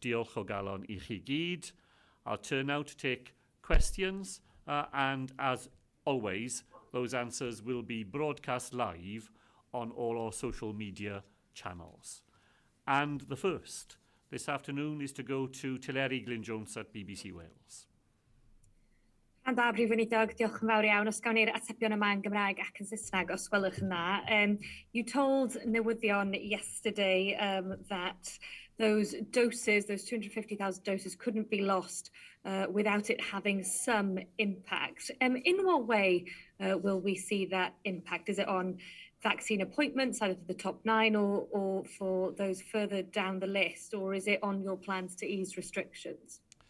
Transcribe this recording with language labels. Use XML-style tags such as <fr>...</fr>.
<cy>Diolch o galon I chi gyd.</cy> <en>I'll turn now to take questions, and as always, those answers will be broadcast live on all our social media channels. And the first this afternoon is to go to Teleri Glyn Jones at BBC Wales.</en> <cy>Rhan da, Prif Weinidog, diolch yn fawr iawn. Os gawn ni'r atebion yma yn Gymraeg ac yn Saesneg, os gwelwch yn dda.</cy> <en>You told newyddion yesterday that those doses, those 250,000 doses, couldn't be lost without it having some impact. In what way will we see that impact? Is it on vaccine appointments, either for the top 9 or for those further down the list, or is it on your plans to ease restrictions?</en>